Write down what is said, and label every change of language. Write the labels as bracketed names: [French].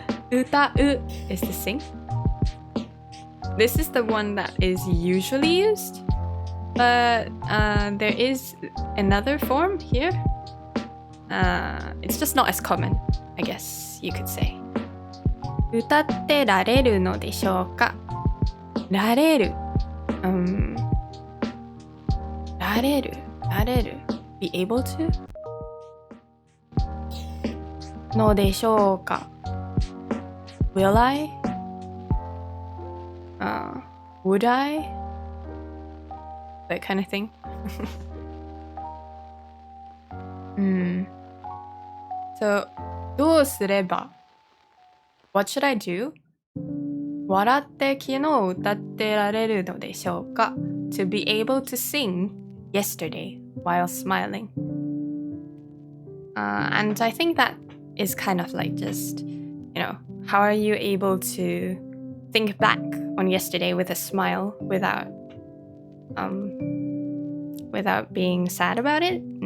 [English] 歌う is to sing. This is the one that is usually used. But there is another form here. It's just not as common, I guess you could say. [Japanese] 歌ってられるのでしょうか？られる。られる。 [English] Be able to? [Japanese] のでしょうか？ [English] Will I? Would I? That kind of thing. So, [Japanese] どうすれば [English] What should I do? [Japanese] 笑って昨日歌ってられるのでしょうか？ [English] To be able to sing yesterday while smiling. And I think that is kind of like just, how are you able to think back on yesterday with a smile without being sad about it?